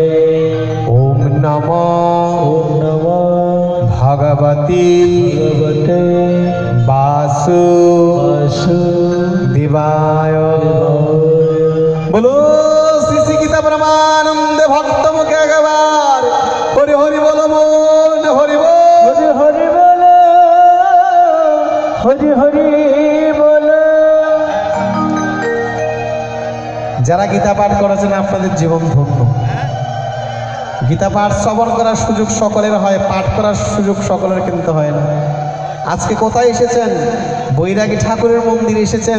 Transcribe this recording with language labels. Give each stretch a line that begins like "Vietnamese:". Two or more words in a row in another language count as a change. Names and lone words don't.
Sanskrit: ॐ नमो ॐ नमः भगवते भगवते वासुदेवाय।
Bangla: বলো শ্রী শ্রী গীতা পরমানন্দ ভক্ত মুখে একবার হরি হরি বলো মন হরি বল।
Hindi: हरि हरि बोलो हरि हरि बोलो।
Bangla: যারা গীতা পাঠ করেছেন আপনাদের জীবন ধন্য। গীতা পাঠ শ্রবণ করার সুযোগ সকলের হয়, পাঠ করার সুযোগ সকলের কিন্তু হয় না। আজকে কোথায় এসেছেন? বৈরাগী ঠাকুরের মন্দিরে এসেছেন।